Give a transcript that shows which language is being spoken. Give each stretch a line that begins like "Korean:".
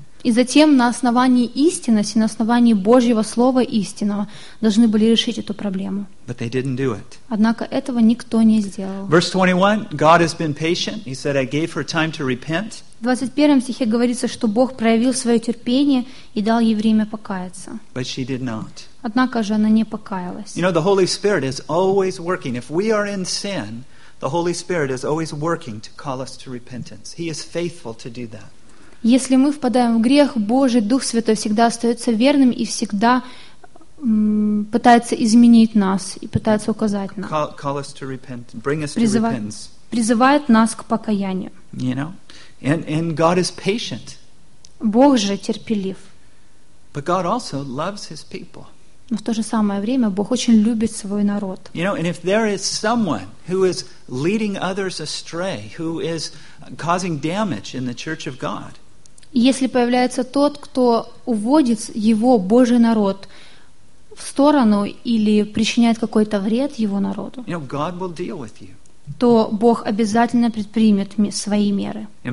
Russian: И затем на основании истинности, на основании Божьего Слова истинного, должны были решить эту проблему.
English: But they didn't do it.
Russian: Однако этого никто не сделал.
English: Verse 21, God has been patient. He said, I gave her time to repent.
Russian: В 21 стихе говорится, что Бог проявил свое терпение и дал ей время покаяться.
English: But she did not.
Russian: Однако же она не покаялась.
English: You know, the Holy Spirit is always working. If we are in sin, the Holy Spirit is always working to call us to repentance. He is faithful to do that.
Russian: Если мы впадаем в грех, Божий Дух Святой всегда остается верным и всегда пытается изменить нас и пытается указать нам.
English: Call us to repent, bring us to repentance.
Russian: Призывает нас к покаянию.
English: You know? And God is patient.
Russian: Бог же терпелив.
English: But God also loves his people.
Russian: Но в то же самое время Бог очень любит свой народ.
English: You know, and if there is someone who is leading others astray, who is causing damage in the church of God,
Russian: если появляется тот, кто уводит его, Божий народ, в сторону или причиняет какой-то вред его народу,
English: you know, God will deal with you.
Russian: То Бог обязательно предпримет свои меры.